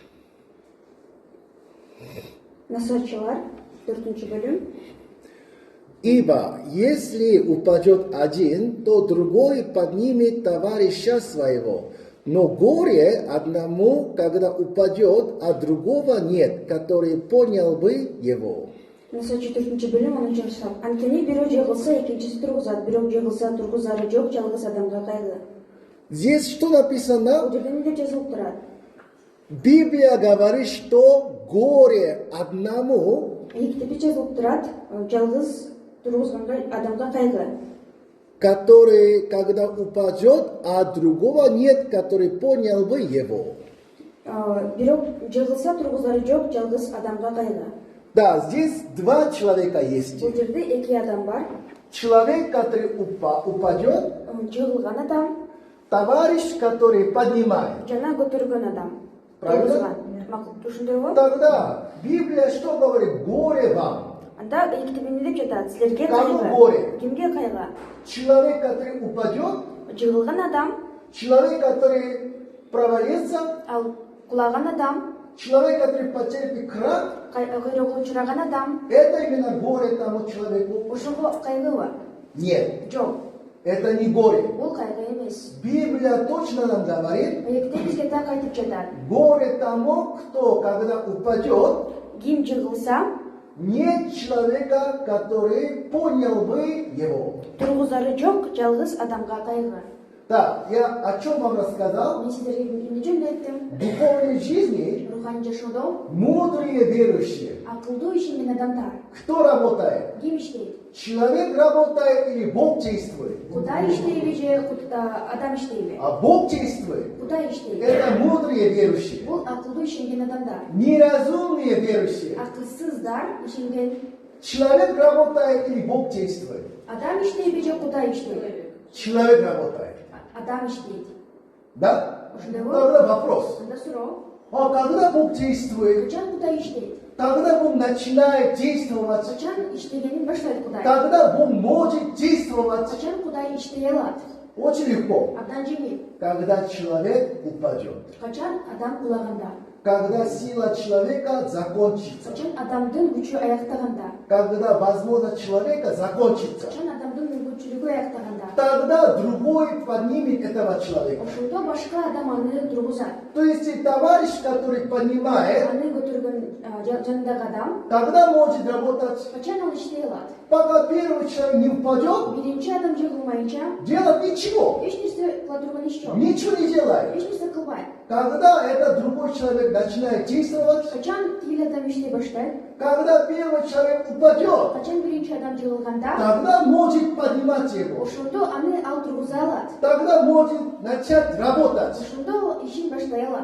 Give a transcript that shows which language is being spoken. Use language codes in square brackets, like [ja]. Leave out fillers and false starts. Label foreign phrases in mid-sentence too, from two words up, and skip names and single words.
[ky] Насарчылар, 4 бөлүм. [ru] Ибо если упадет один, то другой поднимет товарища своего. Но горе одному, когда упадет, а другого нет, который понял бы его. [ky] Наса 4 бөлүм 10 сап. Анткени бирөө жыгылса, экинчиси тургузат, бирөө жыгылса, тургузары жок, жалгыз адамга кайгы. [ru] Здесь что написано? [ky] Бул жерде эмне жазылып турат? [ru] Библия говорит, что горе одному, [ky] Китепте жазылып турат, жалгыз тургузганга адамга кайгы. [ru] который, когда упадет, а другого нет, который понял бы его. [ky] Бирок жыгылса, тургузары жок, жалгыз адамга кайгы. [ru] Да, здесь два человека есть. [ky] Бул жерде эки адам бар. [ru] Человек, который упадет, [ky] Жыгылган адам, [ru] товарищ, который поднимает. [ky] жана көтөргөн адам. [ru] Правильно? [ky] Тургузган. Макул, түшүндүрбү? [ru] Тогда Библия что говорит? Горе вам. [ky] Анда китеп эмне деп жатат? Силерге [ru] Кому [ky] кайгы. [ru] горе? [ky] Кимге кайгы? [ru] Человек, который упадет, [ky] Жыгылган адам, [ru] человек, который провалится, [ky] ал кулаган адам, [ru] человек, который потерпит крах, [ky] кыйроого учураган адам, [ru] это именно горе тому человеку. [ky] ошого кайгыбы? [ru] Нет, [ky] Жок, [ru] это не горе. [ky] бул кайгы эмес. [ru] Библия точно нам говорит, [ky] Китеп бизге так айтып жатат. [ru] горе тому, кто, когда упадет, [ky] Ким жыгылса, [ru] нет человека, который понял бы его. [ky] тургузары жок, жалгыз адамга кайгы. [ru] Так, я о чем вам рассказал? [ky] Мен сиздерге эмне жөнүндө айттым? [ru] В духовной жизни [ky] Руханий жашоодо [ru] мудрые верующие. [ky] акылдуу ишенген адамдар [ru] Кто работает? [ky] ким иштейт? [ru] Человек работает или Бог действует? [ky] Кудай иштейби же адам иштейби? [ru] А Бог действует. [ky] Кудай иштейт. [ru] Это мудрые верующие. [ky] Бул акылдуу ишенген адамдар. [ru] Неразумные верующие. [ky] Акылсыздар ишенген. [ru] Человек работает или Бог действует? [ky] Адам иштейби же Кудай иштейби? [ru] Человек работает. [ky] Адам иштейт. [ru] Да? [ky] Ошондойбу? [ru] Тогда вопрос. [ky] Анда суроо. [ru] А когда Бог действует? [ky] Качан Кудай иштейт? [ru] Когда Бог начинает действовать? [ky] Качан иштегенин баштайт Кудай? [ru] Когда Бог может действовать? [ky] Качан Кудай иштей алат? [ru] Очень легко. [ky] Абдан жеңил. [ru] Когда человек упадет. [ky] Качан адам кулаганда? [ru] Когда сила человека закончится. [ky] Качан адамдын күчү аяктаганда? [ru] Когда возможность человека закончится. [ky] Качан адамдын мүмкүнчүлүгү аяктаганда? [ru] Тогда другой поднимет этого человека. [ky] Ошондо башка адам аны тургузат. [ru] То есть и товарищ, который поднимает, [ky] Аны көтөргөн жанындагы адам [ru] тогда может работать. [ky] качан ал иштей алат? [ru] Пока первый человек не упадет, [ky] Биринчи адам жыгылмайынча [ru] делать ничего. [ky] эч нерсе кыла турган иш жок. [ru] Ничего не делает. [ky] Эч нерсе кылбайт. [ru] Когда этот другой человек начинает действовать, [ky] Качан тигил адам иштей баштайт? [ru] когда первый человек упадет, [ky] Качан биринчи адам жыгылганда, [ru] тогда может поднимать его. [ky] ошондо аны ал тургуза алат. [ru] Тогда может начать работать. [ky] Ошондо ишин баштай алат.